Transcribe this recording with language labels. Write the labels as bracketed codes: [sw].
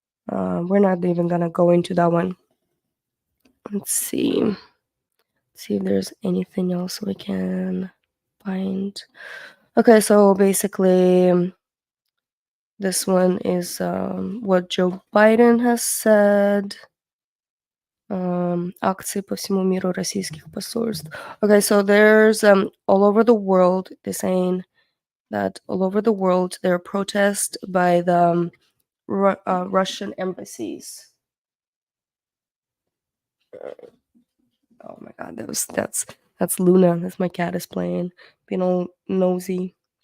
[en] We're not even going to go into that one. Let's see. Let's see if there's anything else we can find. Okay, so basically, this one is what Joe Biden has said. [ru] Акции по всему миру российских посольств. [en] Okay, so there's all over the world, they're saying that all over the world there are protests by the Russian embassies. Oh my god, that's Luna. That's my cat is playing, being all noisy.